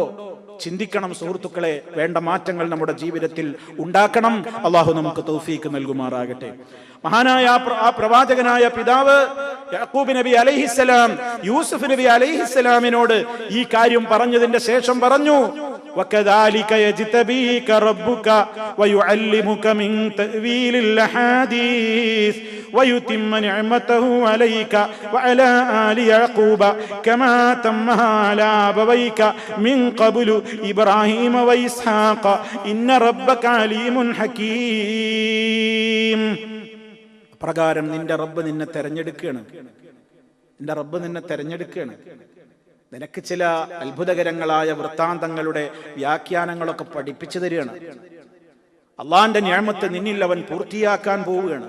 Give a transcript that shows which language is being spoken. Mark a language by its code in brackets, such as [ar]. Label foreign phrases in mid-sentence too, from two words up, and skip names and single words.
[ml] ചിന്തിക്കണം സുഹൃത്തുക്കളെ. വേണ്ട മാറ്റങ്ങൾ നമ്മുടെ ജീവിതത്തിൽ ഉണ്ടാക്കണം. അള്ളാഹു നമുക്ക് തൗഫീക്ക് നൽകുമാറാകട്ടെ. മഹാനായ ആ പ്രവാചകനായ പിതാവ് യാക്കൂബ് നബി അലൈഹിസ്സലാം യൂസുഫ് നബി അലൈഹിസ്സലാമിനോട് ഈ കാര്യം പറഞ്ഞതിന്റെ ശേഷം പറഞ്ഞു, [ar] وَكَذَلِكَ يَجْتَبِيكَ رَبُّكَ وَيُعَلِّمُكَ مِنْ تَأْوِيلِ الْأَحَادِيثِ وَيُتِمَّ نِعْمَتَهُ عَلَيْكَ وَعَلَى آلِ يَعْقُوبَ كَمَا أَتَمَّهَا عَلَى أَبَوَيْكَ مِنْ قَبْلُ إِبْرَاهِيمَ وَإِسْحَاقَ إِنَّ رَبَّكَ عَلِيمٌ حَكِيمٌ. [ml] പ്രകാരം നിന്റെ റബ്ബ് നിന്നെ തെരഞ്ഞെടുക്കുകയാണ്. നിന്റെ റബ്ബ് നിന്നെ തെരഞ്ഞെടുക്കുകയാണ്. നിനക്ക് ചില അത്ഭുതകരങ്ങളായ വൃത്താന്തങ്ങളുടെ വ്യാഖ്യാനങ്ങളൊക്കെ പഠിപ്പിച്ചു തരികയാണ്. അള്ളാന്റെ നിഅമത്ത് നിന്നിൽ അവൻ പൂർത്തിയാക്കാൻ പോവുകയാണ്.